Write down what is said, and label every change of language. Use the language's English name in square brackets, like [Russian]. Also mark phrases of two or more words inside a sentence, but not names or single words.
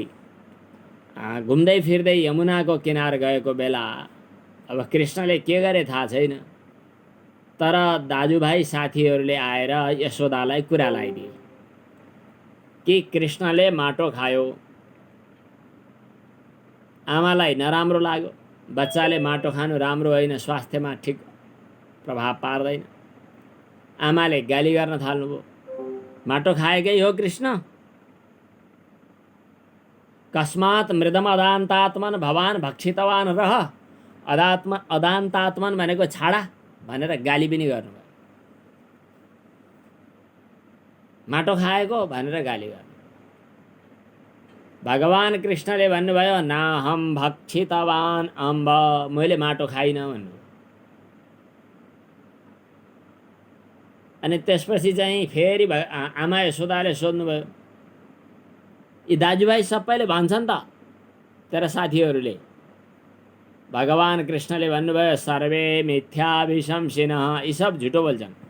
[Nepali] सँगसँगै घुम्दै फिर्दै यमुनाको किनार गएको बेला अब कृष्णले के गरे थाहा छैन, तर दाजुभाइ साथीहरूले आएर यशोदालाई कुरा लगाइदिए कि कृष्णले माटो खायो, आमालाई नराम्रो लाग्यो, बच्चाले माटो खानु राम्रो होइन, स्वास्थ्यमा ठिक प्रभाव पार्दैन। आमाले गाली गर्न थाल्नुभयो, माटो खाएकै हो कृष्ण, [Sanskrit] कस्मात् मृदम अदान्तात्मन भवान भक्षितवान रह, [Nepali] अदान्तात्मन भनेको छाडा भनेर गाली पनि गर्नुभयो। माटो खाएको भनेर गाली गर्नु। [Sanskrit] भगवान कृष्णले भन्नुभयो नाहम भक्षितवान अम्ब, [Nepali] मैले माटो खाइन भन्नु। अनि त्यसपछि चाहिँ फेरि आमा यशोदाले सोध्नुभयो, यी दाजुभाइ सबैले भन्छन् त तेरा साथीहरूले। भगवान कृष्णले भन्नुभयो [Sanskrit] सर्वे मिथ्याभिशंसिनः, [Nepali] यी सब झुटो बोल्छन्।